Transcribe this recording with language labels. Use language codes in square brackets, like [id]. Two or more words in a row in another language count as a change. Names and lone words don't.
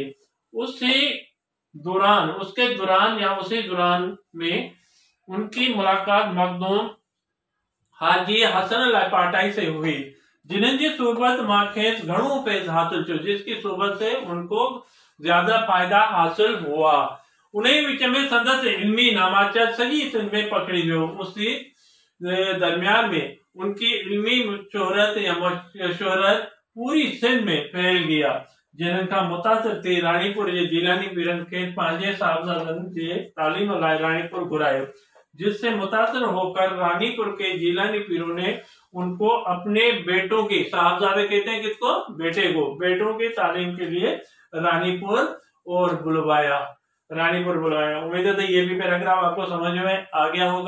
[ur] اس کے دوران میں ان کی ملاقات مخدوم حاجی حسن لاجپاٹائی سے ہوئی, [sd] जिन्हें सोबत माखेस घणो फैज हासिल थियो, [ur] جس کی صحبت سے ان کو زیادہ فائدہ حاصل ہوا. [sd] उन्हें विच में संदस इल्मी नामाचा सॼी सिंध में पकड़ी वियो। [ur] درمیان میں ان کی علمی شہرت پوری سندھ میں پھیل گیا, [sd] जिनका मुतासिर थी रानीपुर जे जीलानी पीरन के पांचे साहबजादन जे तालीम लाए रानीपुर घुरायो, [ur] جس سے متاثر ہو کر رانی پور کے جیلانی پیروں نے ان کو اپنے بیٹوں کی، صاحبزادے کہتے ہیں کس کو، بیٹے کو، بیٹوں کی تعلیم کے لیے رانی پور بلوایا. امید ہے تو یہ بھی پیراگراف آپ کو سمجھ میں آ گیا ہوگا.